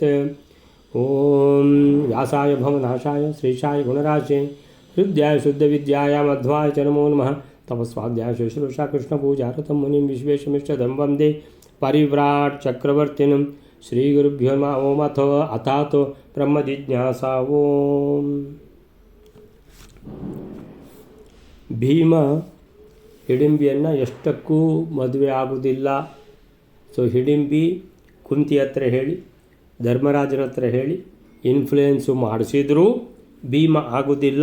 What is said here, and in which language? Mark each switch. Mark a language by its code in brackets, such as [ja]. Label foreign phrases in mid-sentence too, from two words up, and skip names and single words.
[sa] ओम व्यासाय भवनाशाय श्रीशाय गुणराशे हृदयाय शुद्धविद्याय मध्वाय च नमो नमः। तपस्वाध्याय शुश्रूषा कृष्णपूजारतं मुनिं विश्वेशमिष्टदं वन्दे परिव्राट् चक्रवर्तिनं श्रीगुरुभ्यो नमः। ओम अथातो ब्रह्मजिज्ञासा। [kn] ओम ಭೀಮ ಹಿಡಿಂಬಿಯನ್ನು ಎಷ್ಟಕ್ಕೂ ಮದುವೆ ಆಗುವುದಿಲ್ಲ. ಸೊ ಹಿಡಿಂಬಿ ಕುಂತಿ ಹತ್ರ ಹೇಳಿ ಧರ್ಮರಾಜನ ಹತ್ರ ಹೇಳಿ ಇನ್ಫ್ಲೂಯೆನ್ಸು ಮಾಡಿಸಿದರೂ ಭೀಮ ಆಗುವುದಿಲ್ಲ.